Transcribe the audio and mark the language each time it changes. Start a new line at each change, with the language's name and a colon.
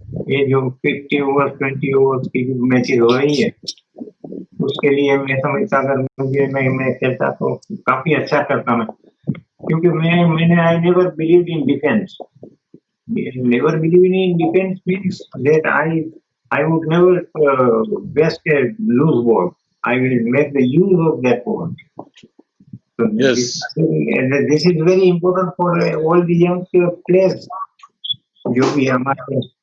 Hindi: ये जो 50 over 20 over की मैचेस हो रही है, उसके लिए मैं समझता अगर मुझे मैं खेलता तो काफी अच्छा करता मैं, क्योंकि मैंने
English: I never believe in defence. Never believe in defence means that I would never waste a loose ball. I will make the use of that ball. So Yes. this is very important for all the young players
Hindi: जो भी हमारे